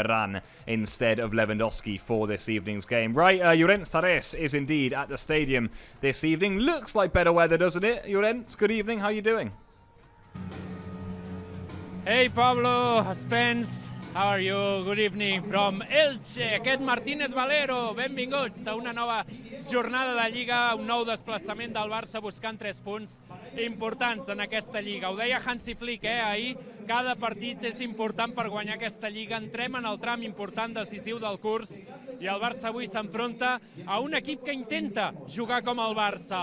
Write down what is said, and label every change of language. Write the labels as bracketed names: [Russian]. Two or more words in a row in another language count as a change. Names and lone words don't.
[English] Ferran instead of Lewandowski for this evening's game. Right, Llorens Tares is indeed at the stadium this evening. Looks like better weather, doesn't it? Llorens, good evening. How are you doing? Hey Pablo, Spence, how are you? Good evening from Elche. [Catalan] Aquest Martínez Valero, benvinguts a una nova jornada de Lliga, un nou desplaçament del Barça buscant 3 punts importants en aquesta Lliga. Ho deia Hansi Flick, ahir, cada partit és important per guanyar aquesta Lliga. Entrem en el tram important decisiu del curs i el Barça avui s'enfronta a un equip que intenta jugar com el Barça.